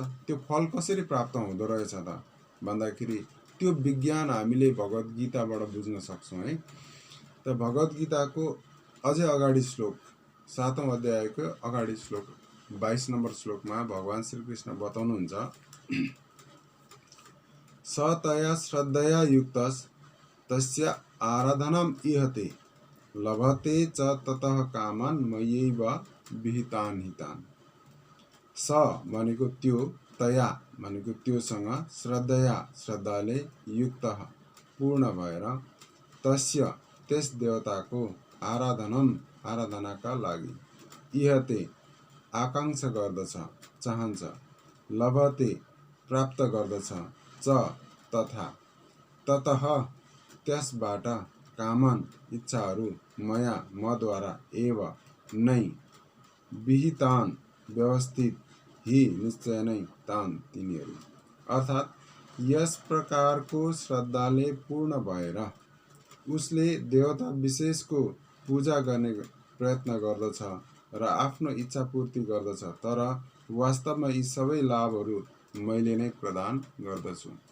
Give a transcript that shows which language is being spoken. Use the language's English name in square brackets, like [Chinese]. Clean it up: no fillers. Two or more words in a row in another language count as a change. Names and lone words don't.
[Nepali] त्यो फल कसरी प्राप्त हुँदो रहेछ त भन्दाखेरि त्यो विज्ञान हामीले भगवत गीताबाट बुझ्न सक्छौँ है। त भगवत गीताको अझै अगाडि श्लोक 7औं अध्यायको अगाडि श्लोक 22 नम्बर श्लोकमा भगवान श्रीकृष्ण बताउनुहुन्छ, [Sanskrit] स तया श्रद्धया युक्तस् तस्य आराधनम् इहते लभते च ततः कामान् मयैव विहितान् हितान्। [Nepali] स भनेको त्यो, तया भनेको त्योसँग, श्रद्धया श्रद्धाले, युक्त पूर्ण भएर, तस्य त्यस देवताको, आराधनम आराधनाका लागि, इहते आकांक्षा गर्दछ चाहन्छ, लभते प्राप्त गर्दछ, च तथा ततः त्यसबाट, कामन इच्छाहरू, मया मद्वारा, एव नै, विहितान व्यवस्थित, ही निश्चय नै, तान तिनीहरू। अर्थात यस प्रकारको श्रद्धाले पूर्ण भएर उसले देवता विशेषको पूजा गर्ने प्रयत्न गर्दछ र आफ्नो इच्छा पूर्ति गर्दछ, तर वास्तवमा यी सबै लाभहरू मैले नै प्रदान गर्दछु।